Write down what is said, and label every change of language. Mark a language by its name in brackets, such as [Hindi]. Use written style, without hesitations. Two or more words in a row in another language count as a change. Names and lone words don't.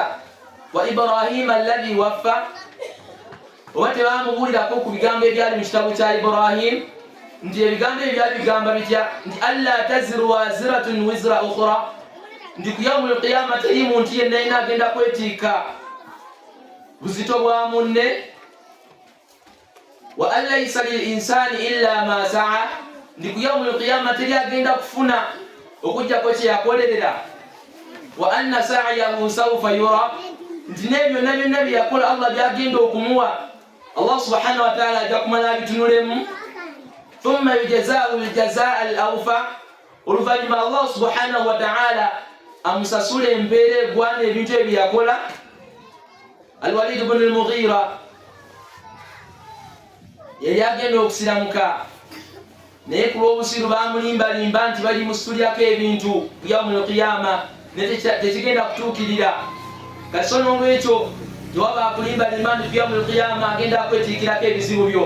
[Arabic] Wa Ibrahima alladhi waffa, [Ganda] oba tebamubuulirako ku bigambo ebyali mu kitabu kya Ibrahim, nti ebigambo ebyali bigamba bitya, nti [Arabic] alla taziru waziratun wizra ukhra, [Ganda] nti ku [Arabic] yawmul qiyama [Ganda] teri muntu yenna yina agenda kwetiika buzito bwa munne. [Arabic] Wa an laysa lil insani illa ma sa'a, [Ganda] nti ku [Arabic] yawmul qiyama [Ganda] teri agenda kufuna okujjako kye yakolerera. [Arabic] Wa anna sa'yahu sawfa yura, [Ganda] nti n'ebyo byonna bye yakola Allah byagenda okumuwa. [Arabic] Allah subhanahu wa ta'ala [Ganda] ajja kumala abitunulemu. [Arabic] Thumma yujazaahu al-jazaa al-awfa, [Ganda] oluvannyuma [Arabic] Allah subhanahu wa ta'ala [Ganda] amusasule empeera egwana ebintu ebyo yakola. Al-Walid ibn al-Mughira yali agenda okusiramuka, naye ku lw'obusiru bamulimbalimba nti bali musitulyako ebintu ku [Arabic] yawmul qiyama, [Ganda] ne tekigenda kutuukirira. Kati so n'olwekyo tewaba akulimbalimba nti ku [Arabic] yawmul qiyama [Ganda] agenda kwetiikirako ebizibu byo.